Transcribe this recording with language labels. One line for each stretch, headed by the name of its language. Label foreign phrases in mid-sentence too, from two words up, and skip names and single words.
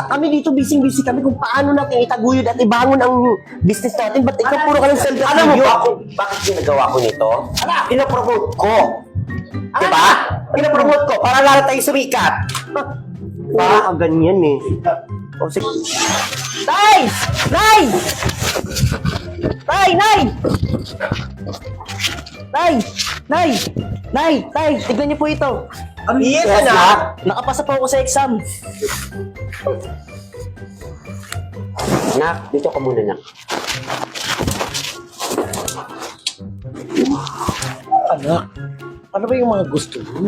Filipino: Kami dito busy kami kung paano natin itaguyod at ibangon ang business natin. Ba't ikaw puro ka ng self-video? Alam mo ba kung bakit ginagawa ko nito? Ano? Pinapromote ko. Diba? Pinapromote ko para lalo tayo sumikat. Baka ganyan eh. O sige. Tay! Nay! Tay! Nay! Tay! Nay! Nay! Tay! Tignan niyo po ito. Ano Yes, yan, anak. Nakapasa po ako sa exam. Nak, dito ka muna, nak. Anak, ano ba yung mga gusto mo?